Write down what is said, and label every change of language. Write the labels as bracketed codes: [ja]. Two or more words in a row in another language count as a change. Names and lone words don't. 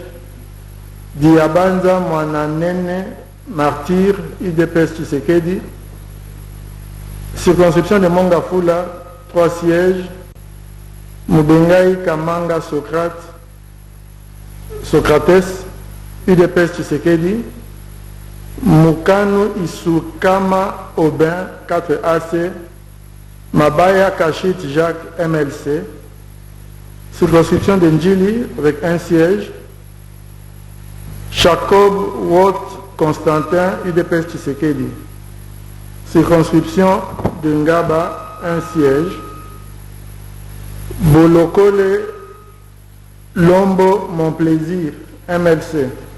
[fr] Diabanza Mwananene Martyr UDPS Tshisekedi. Circonscription de Mongafula, 3 sièges. Mubengai Kamanga Socrates UDPS Tshisekedi. Mukanu Isukama Aubin 4 AC. Mabaya Kachit Jacques MLC. Circonscription de Ndjili avec 1 siège. Jacob Watt Constantin UDPS Tshisekedi. Circonscription de Ngaba 1 siège. Bolokole Lombo Monplaisir MLC.